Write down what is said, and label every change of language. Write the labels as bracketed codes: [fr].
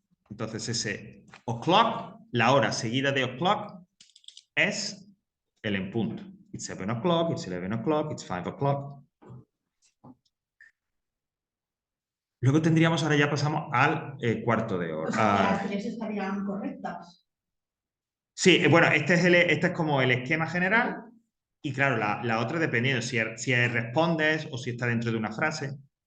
[es] Entonces ese o'clock, la hora seguida de o'clock, es el en punto. [en] It's 7 o'clock, it's 11 o'clock, it's 5 o'clock. [es] Luego tendríamos, ahora ya pasamos al cuarto de hora. O sea, las 3 estarían correctas. Sí, bueno, este es como el esquema general. Y claro, la otra dependiendo si respondes o si está dentro de una frase.